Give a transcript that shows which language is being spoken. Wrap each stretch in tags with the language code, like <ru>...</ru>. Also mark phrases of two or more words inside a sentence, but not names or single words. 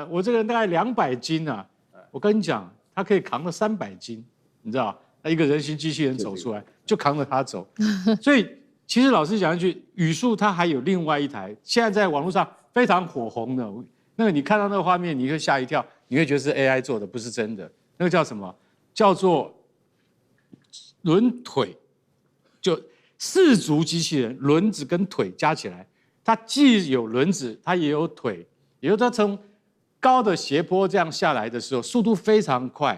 <zh>我這個人大概200斤啊，我跟你講，他可以扛了300斤，你知道？一個人形機器人走出來就扛着他走，所以其實老實講一句，宇樹它還有另外一台，現在在網絡上非常火紅的，那個你看到那個畫面，你會嚇一跳，你會覺得是 AI 做的，不是真的。那個叫什麼？叫做輪腿，就4足機器人，輪子跟腿加起來，它既有輪子，它也有腿，也就是它從高的斜坡這樣下來的時候，速度非常快。</zh>